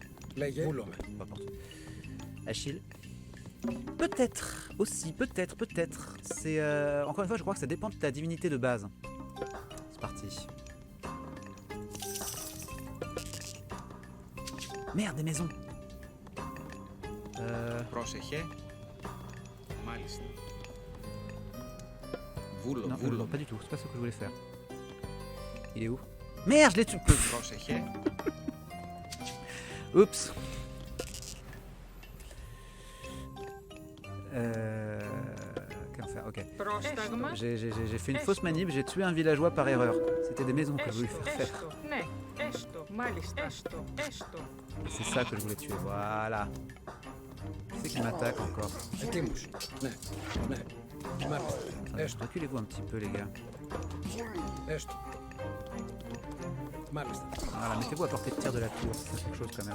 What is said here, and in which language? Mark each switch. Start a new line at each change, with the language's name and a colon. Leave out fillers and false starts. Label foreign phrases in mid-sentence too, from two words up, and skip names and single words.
French: Peu importe. Achille. Peut-être aussi, peut-être. C'est encore une fois, je crois que ça dépend de ta divinité de base. C'est parti. Merde, des maisons.
Greek: Πρόσεχε. Μάλιστα.
French: Non, pas du tout. C'est pas ce que je voulais faire. Il est où? Merde, je l'ai tué.
Greek: Πρόσεχε.
French: Oups. Qu'en faire? Ok.
Greek: Πρόσταγμα.
French: J'ai fait une fausse manip, j'ai tué un villageois par erreur. C'était des maisons que je voulais faire faire.
Greek: Έστω. Ναι. Έστω. Μάλιστα. Έστω.
French: C'est ça que je voulais tuer. Voilà. Qui c'est qui m'attaque encore? Attendez, reculez-vous un petit peu les gars. Voilà, mettez-vous à portée de tir de la tour, c'est quelque chose quand même.